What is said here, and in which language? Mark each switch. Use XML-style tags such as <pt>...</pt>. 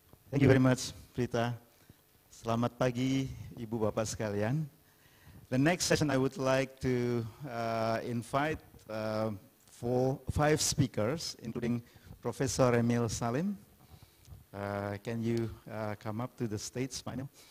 <en>Thank you very much, Prita.</en> <id>Selamat pagi, Ibu Bapak sekalian.</id> <en>The next session I would like to invite 5 speakers, including Professor Emil Salim. Can you come up to the stage, Manuel?</en>